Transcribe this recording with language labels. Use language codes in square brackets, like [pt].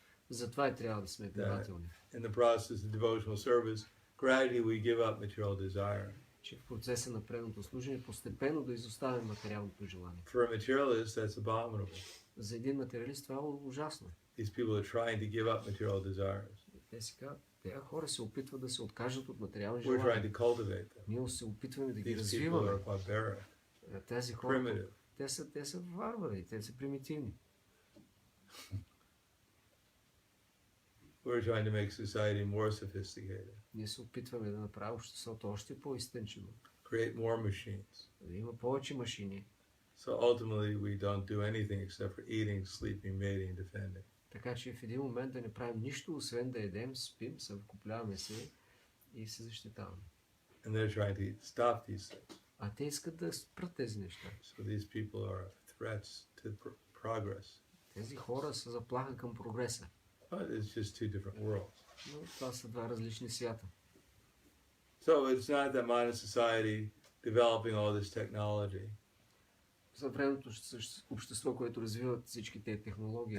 [bg] Затова и трябва да сме внимателни. [en] In the process of devotional service, gradually we give up material desire. [bg] Че в процеса на преданото служение постепенно да изоставим материалното желание. [en] For a materialist, that's abominable. [bg] За един материалист това е ужасно. [en] These people are trying to give up material desires. [bg] Те си казват, тези хора се опитват да се откажат от материални [en] We're trying [bg] желания. [en] to cultivate them. [bg] Ние се опитваме да ги [en] These people [bg] развиваме. [en] are barbaric, [bg] Тези хора, [en] primitive. [bg] те са варвари, те са примитивни. [en] We're trying to make society more sophisticated, [bg] Ние се опитваме да направим обществото още по-изтънчено. [en] create more machines. [bg] Да има повече машини. [en] So ultimately, we don't do anything except for eating, sleeping, mating, defending. [bg] Така че в един момент да не правим нищо, освен да едем, спим, съвкупляваме се и се защитаваме. [en] And they're trying to stop these things. [bg] А те искат да спрат тези неща. [en] So these people are threats to progress. [bg] Тези хора са заплаха към прогреса. [en] But it's just two different worlds. [bg] Но това са два различни свята. [en] So it's not that modern society developing all this technology [bg] Съвременното общество, което развива всички тези технологии,